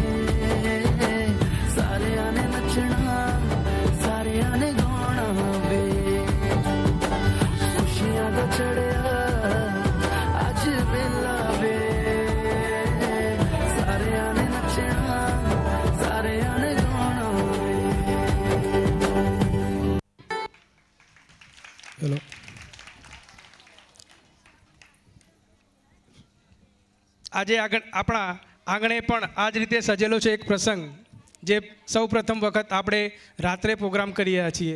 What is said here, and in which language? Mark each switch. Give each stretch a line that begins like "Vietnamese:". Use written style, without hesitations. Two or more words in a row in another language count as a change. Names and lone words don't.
Punjabi: ਸਾਰੇ ਨੇ ਨੱਚਣਾ ਸਾਰੇ ਨੇ ਗਾਣਾ ਵੇ ਖੁਸ਼ੀਆਂ ਦਾ ਚੜ੍ਹਿਆ ਅੱਜ ਵੇਲਾ ਵੇ ਸਾਰੇ ਨੇ ਨੱਚਣਾ ਸਾਰੇ ਨੇ ਗਾਣਾ ਵੇ
Gujarati: ચલો આજે આગળ આપણા આંગણે પણ આ જ રીતે સજેલો છે એક પ્રસંગ જે સૌ પ્રથમ વખત આપણે રાત્રે પ્રોગ્રામ કરી રહ્યા છીએ.